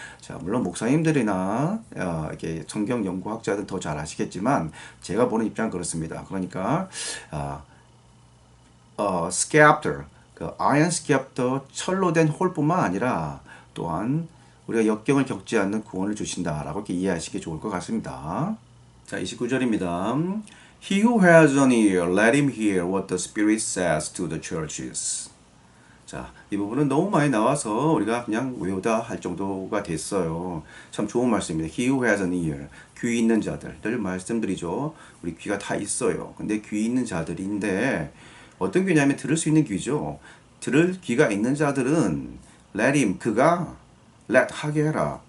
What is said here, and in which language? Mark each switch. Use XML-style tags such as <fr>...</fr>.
<ko>자, 물론 목사님들이나 이렇게 성경 연구학자들 더 잘 아시겠지만 제가 보는 입장은 그렇습니다. 그러니까 scepter, 그 iron scepter 철로 된 홀뿐만 아니라 또한 우리가 역경을 겪지 않는 구원을 주신다라고 이렇게 이해하시기 좋을 것 같습니다. 자, 29절입니다.</ko> <en>He who has an ear, let him hear what the Spirit says to the churches.</en> <ko>자, 이 부분은 너무 많이 나와서 우리가 그냥 외우다 할 정도가 됐어요. 참 좋은 말씀입니다.</ko> <en>He who has an ear.</en> <ko>귀 있는 자들. 늘 말씀드리죠. 우리 귀가 다 있어요. 근데 귀 있는 자들인데 어떤 귀냐면 들을 수 있는 귀죠. 들을 귀가 있는 자들은</ko> <en>let him,</en> <ko>그가 let 하게 해라.</ko>